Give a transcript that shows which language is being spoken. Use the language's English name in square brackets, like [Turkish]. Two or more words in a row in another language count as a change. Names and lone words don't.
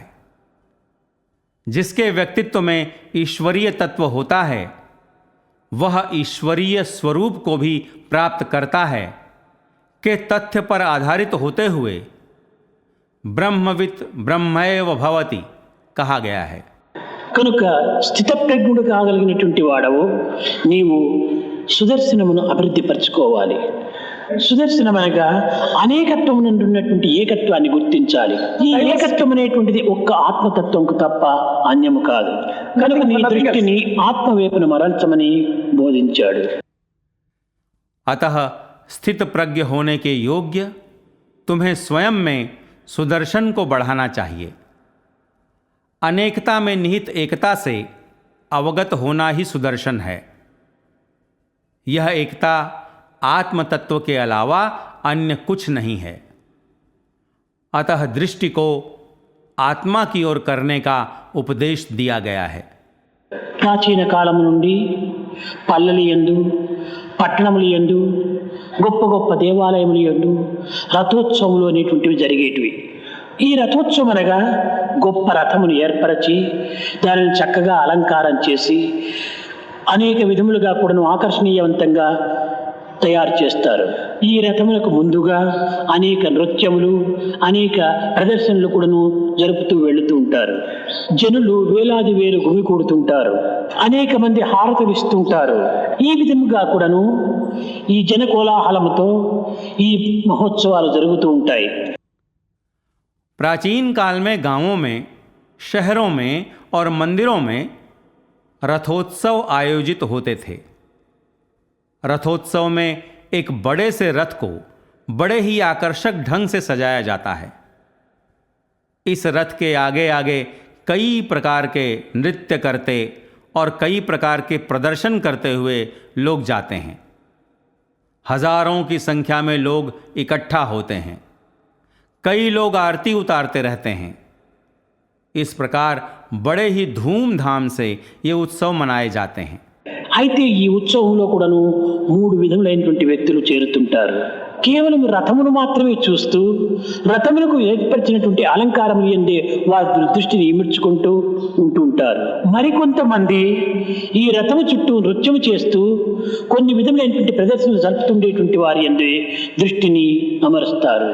[Hindi] जिसके व्यक्तित्व में ईश्वरीय तत्व होता है वह ईश्वरीय स्वरूप को भी प्राप्त करता है के तथ्य पर आधारित होते हुए [Sanskrit] ब्रह्मवित् ब्रह्मैव भवति [Hindi] कहा गया है। [Telugu] కనుక స్థితప్రజ్ఞుడు కాగలిగినటువంటి వాడవు నీవు సుదర్శనమును అభివృద్ధి పరచుకోవాలి. సుదర్శనం అనగా అనేకత్వం నుండి ఉన్నటువంటి ఏకత్వాన్ని గుర్తించాలి. ఈ ఏకత్వం అనేటువంటిది ఒక్క ఆత్మతత్వంకు తప్ప అన్యము కాదు. కనుక నీ దృష్టిని ఆత్మవైపున మరల్చమని బోధించాడు. [Hindi] अतः स्थित प्रज्ञ होने के योग्य तुम्हें स्वयं में सुदर्शन को बढ़ाना चाहिए। अनेकता में निहित एकता से अवगत होना ही सुदर्शन है। यह एकता आत्म तत्व के अलावा अन्य कुछ नहीं है। अतः दृष्टि को आत्मा की ओर करने का उपदेश दिया गया है। [Telugu] ప్రాచీన కాలము నుండి పల్లెల యందు, పట్టణముల యందు, గొప్ప గొప్ప దేవాలయముల యందు రథోత్సవములు అనేటువంటివి జరిగేటివి. ఈ రథోత్సవం అనగా గొప్ప రథమును ఏర్పరచి దానిని చక్కగా అలంకారం చేసి అనేక విధములుగా కూడాను ఆకర్షణీయవంతంగా తయారు చేస్తారు. ఈ రథములకు ముందుగా అనేక నృత్యములు, అనేక ప్రదర్శనలు కూడాను జరుపుతూ వెళుతూ ఉంటారు. జనులు వేలాది వేలు గుమికూడుతుంటారు, అనేక మంది హారతులు ఇస్తుంటారు. ఈ విధముగా కూడాను ఈ జన కోలాహలముతో ఈ మహోత్సవాలు జరుగుతూ ఉంటాయి. [Hindi] प्राचीन काल में गांवों में, शहरों में और मंदिरों में रथोत्सव आयोजित होते थे। रथोत्सव में एक बड़े से रथ को बड़े ही आकर्षक ढंग से सजाया जाता है। इस रथ के आगे आगे कई प्रकार के नृत्य करते और कई प्रकार के प्रदर्शन करते हुए लोग जाते हैं। हजारों की संख्या में लोग इकट्ठा होते हैं। कई लोग आरती उतारते रहते हैं। इस प्रकार बड़े ही धूमधाम से ये उत्सव मनाए जाते हैं। [Telugu] అయితే ఈ ఉత్సవంలో కూడాను 3 విధములైనటువంటి వ్యక్తులు చేరుతుంటారు. కేవలం రథమును మాత్రమే చూస్తూ రథములకు ఏర్పరిచినటువంటి అలంకారములు ఎందే వారి దృష్టిని ఇమిడ్చుకుంటూ ఉంటుంటారు. మరికొంతమంది ఈ రథము చుట్టూ నృత్యము చేస్తూ కొన్ని విధములైనటువంటి ప్రదర్శనలు జరుపుతుండేటువంటి వారి ఎందే దృష్టిని అమరుస్తారు.